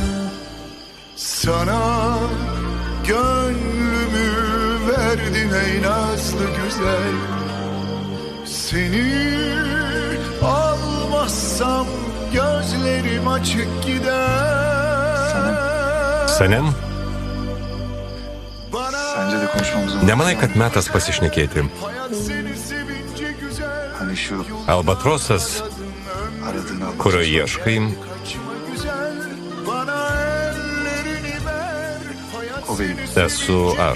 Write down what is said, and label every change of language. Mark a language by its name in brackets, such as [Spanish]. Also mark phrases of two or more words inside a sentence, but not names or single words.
[Turkish] Sana gönlümü verdim ey nazlı güzel. Seni almazsam gözlerim açık gider. [Lithuanian] Seniam, [Turkish] Sence de konuşmamız lazım. [Lithuanian] nemanai, kad metas pasišnekėti. [Turkish] Hani şu [Lithuanian] Albatrosas, [Turkish] aradığın albatros [Lithuanian] kurio [Turkish] var. [Lithuanian] ieškai, [Turkish] O benim. [Lithuanian] esu aš.